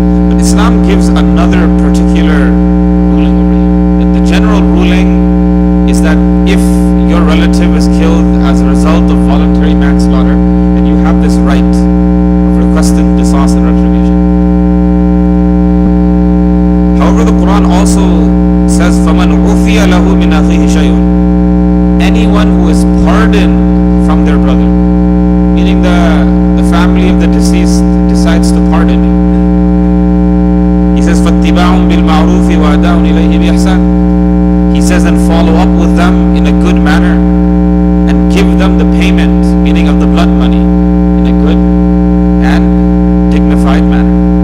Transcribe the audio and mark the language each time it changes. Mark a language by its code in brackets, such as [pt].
[en] But Islam gives another particular ruling over here. The general ruling is that if your relative is killed as a result of voluntary manslaughter, then you have this right of requesting qisas and retribution. However, the Quran also says, [ar] فَمَنْ عُفِيَ لَهُ مِنْ أَخِيهِ شَيْءٌ. [en] Anyone who is pardoned from their brother, meaning the family of the deceased decides to pardon you. He says, [ar] فَاتِّبَاعٌ بِالْمَعْرُوفِ وَأَدَاءٌ إِلَيْهِ بِإِحْسَانٍ. [en] He says, and follow up with them in a good manner and give them the payment, meaning of the blood money, in a good and dignified manner.